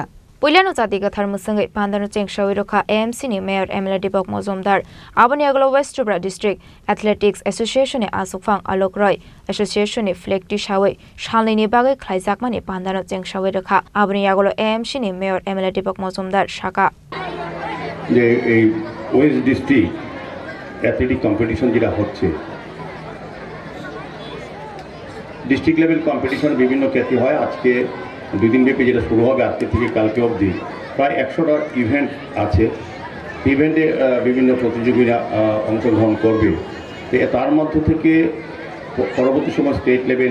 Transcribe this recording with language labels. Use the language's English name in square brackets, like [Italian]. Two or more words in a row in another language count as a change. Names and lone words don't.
[Kok Borok] Puilano Zati Gathar Musangai Pandano Cheng Shawiroka AMC ni Mayor Emily Dipok Mozumdar Abaniaglo West Tripura District Athletics Association ni Asukfang Alok Roy Association ni Flag Shawi Shalni ni bagai Khlaizakma ni Pandano Cheng Shawiroka Abaniaglo AMC ni Mayor Emily Dipok Mozumdar Shaka [English] West District Athletic competition [Bangla] যেটা হচ্ছে [English] district level competition [Bangla] বিভিন্ন ক্ষেত্রে হয় আজকে দুই দিন ব্যাপী যেটা শুরু হবে আজকে থেকে কালকে অবধি প্রায় 100টা ইভেন্ট আছে ইভেন্টে বিভিন্ন প্রতিযোগীরা অংশগ্রহণ করবে তার মধ্য থেকে পরবর্তী সময় [English] state level